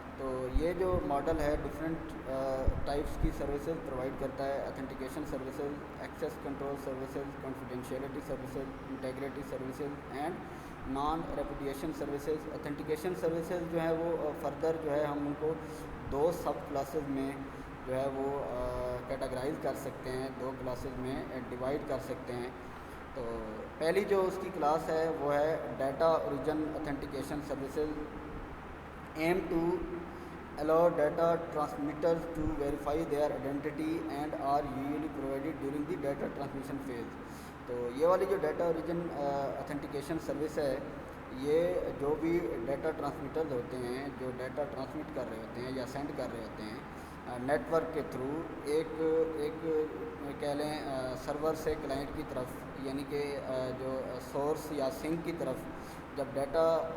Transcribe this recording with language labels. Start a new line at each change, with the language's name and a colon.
Urdu: تو یہ جو ماڈل ہے ڈفرینٹ ٹائپس کی سروسز پرووائڈ کرتا ہے, authentication services, access control services, کنفیڈینشیلٹی services, integrity services and non reputation services. Authentication services جو ہے وہ فردر جو ہے ہم ان کو 2 سب کلاسز میں جو ہے وہ کیٹاگرائز کر سکتے ہیں, 2 کلاسز میں ڈیوائڈ کر سکتے ہیں. تو پہلی جو اس کی کلاس ہے وہ ہے
English: Data origin authentication services, aim to allow data transmitters to verify their identity and are usually provided during the data transmission phase.
Urdu: تو یہ والی جو ڈیٹا اوریجن اتھینٹیکیشن سروس ہے, یہ جو بھی ڈیٹا ٹرانسمیٹرز ہوتے ہیں جو ڈیٹا ٹرانسمٹ کر رہے ہوتے ہیں یا سینڈ کر رہے ہوتے ہیں, نیٹ ورک کے تھرو ایک ایک کہہ لیں سرور سے کلائنٹ کی طرف، یعنی کہ جو سورس یا سنک کی طرف جب ڈیٹا